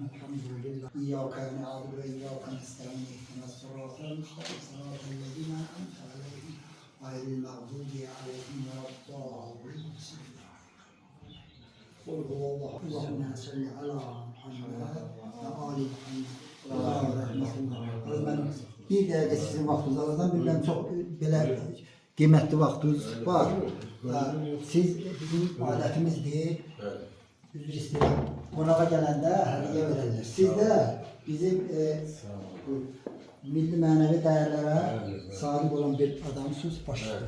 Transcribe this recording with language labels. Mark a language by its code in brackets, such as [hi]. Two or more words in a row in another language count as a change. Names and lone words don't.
[ar] الحمد لله إياك نعبد وإياك نستعين اهدنا الصراط المستقيم صراط الذين أنعمت عليهم غير المغضوب عليهم ولا الضالين. قل هو الله. اللهم صل على محمد وآل محمد. [az] Ben bir dəqiqə sizin vaxtınızı alacağım. Bilmem çox belə qiymətli vaxtınız var. Siz bizim adətimizdir. Üzr istəyirəm. Qonağa gələndə hədiyyə verərlər. Siz də bizim milli mənəvi dəyərlərə sahib olan bir adamsınız, başlayın.